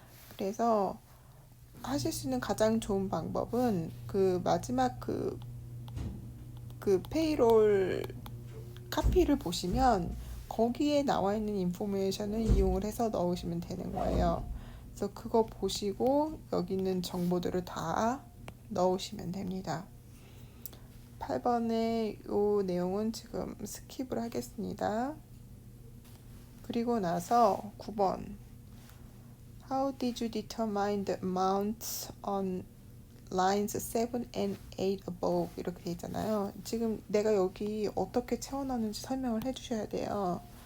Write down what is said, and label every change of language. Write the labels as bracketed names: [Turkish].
[Korean] 그래서 하실 수 있는 가장 좋은 방법은 그 마지막 그 페이롤 카피를 보시면 거기에 나와 있는 인포메이션을 이용을 해서 넣으시면 되는 거예요. 그래서 그거 보시고 여기 있는 정보들을 다 넣으시면 됩니다. 8번의 이 내용은 지금 스킵을 하겠습니다. 그리고 나서 9번 [English] How did you determine the amount on lines 7 and 8 above [Korean] 이렇게 돼 있잖아요. 지금 내가 여기 어떻게 채워넣는지 설명을 해주셔야 돼요.